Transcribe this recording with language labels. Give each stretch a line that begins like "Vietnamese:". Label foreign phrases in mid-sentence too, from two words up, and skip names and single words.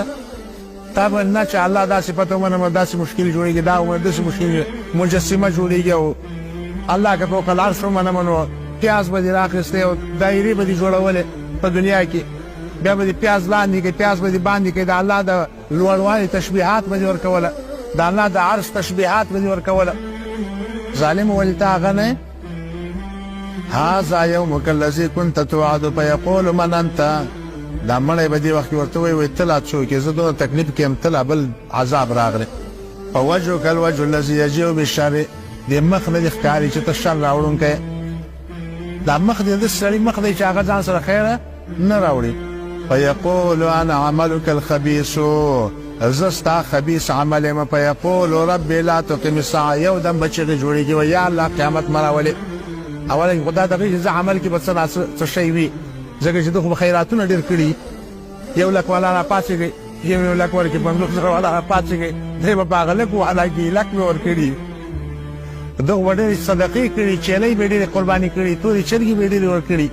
Pashto: تا به نه چې الله دا صفت ومنم داسې مشکل جوړېږي دا ومنم داسې مشکل مجسمه جوړېږي او الله که
Arabic: فوق العرش
Pashto: ومنم نو پیاز به دې راخیستی او دایرې به دې جوړولې په دنیا کې. بیا به دې پیاز لاندې کړي پیاز به دې باندې کړي. د الله د لوړوالي تشبیحات به دې ورکوله. د الله د عرش تشبیحات به دې ورکوله. ظالم ولې ته هغه نه
Arabic: هذا یومک الذي كنت توعد فیقول من انت.
Pashto: دا مړی به دې وخت کې ورته وایي ته لا څوک یې؟ زه دونه تکلیف کې یم ته لا بل عذاب راغلی.
Arabic: فوجهک الوجه الذي یجیء بالشر
Pashto: دې مخ نه دې ښکاري چې ته شر راوړونکی. دا مخ دې داسې سړي مخ دی چې هغه ځان سره خیره نه راوړي.
Arabic: فیقول انا عملک الخبیث
Pashto: زه ستا خبیث عمل یم.
Arabic: فیقول ربي لا تقم الساعه
Pashto: یو دم به چغې جوړېږي و یا الله قیامت مه راولې. اوله خو دا دغې چې زه عمل کې به څه شی وي ځکه چې ده خو به خیراتونه ډېر کړي. 1 لک والا را پاڅېږئ 1 لک ورکړي 50 زره والا را پاڅېږئ دی به په هغه لک والا کې لک مې ورکړي. ده خو به ډېرې صدقې کړي چیلۍ به ډېرې قرباني کړي تورې چرګې به ډېرې ورکړي.